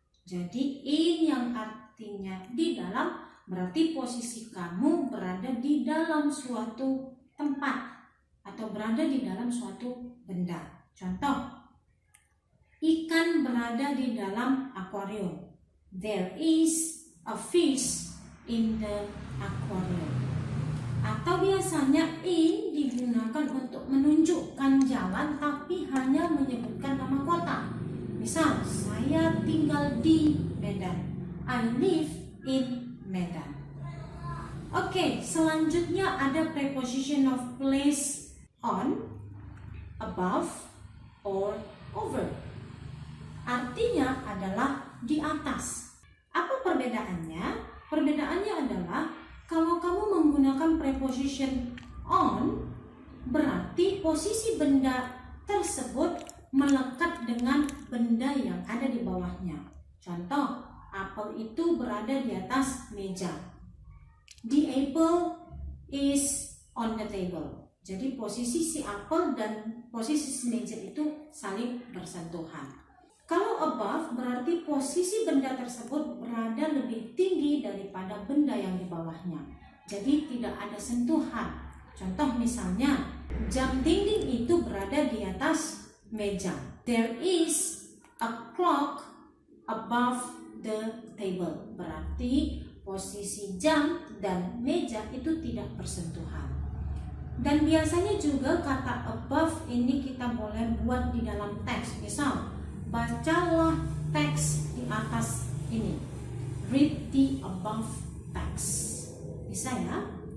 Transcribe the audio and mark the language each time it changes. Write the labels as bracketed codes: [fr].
[id] Jadi in yang artinya di dalam berarti posisi kamu berada di dalam suatu tempat atau berada di dalam suatu benda. Contoh, ikan berada di dalam akuarium. [en] There is a fish in the aquarium. [id] Atau biasanya in digunakan untuk menunjukkan jalan tapi hanya menyebutkan nama kota. Misal, saya tinggal di Medan. [en] I live in Medan. [id] Oke, selanjutnya ada preposition of place on, above, or over. Artinya adalah di atas. Apa perbedaannya? Perbedaannya adalah kalau kamu menggunakan preposition on, berarti posisi benda tersebut melekat dengan benda yang ada di bawahnya. Contoh, apel itu berada di atas meja. [en] The apple is on the table. [id] Jadi posisi si apel dan posisi si meja itu saling bersentuhan. Kalau above berarti posisi benda tersebut berada lebih tinggi daripada benda yang di bawahnya. Jadi tidak ada sentuhan. Contoh misalnya, jam dinding itu berada di atas meja. [en] There is a clock above the table. [id] Berarti posisi jam dan meja itu tidak bersentuhan. Dan biasanya juga kata above ini kita boleh buat di dalam teks. Misal, bacalah teks di atas ini. [en] Read the above text. [id] Bisa ya?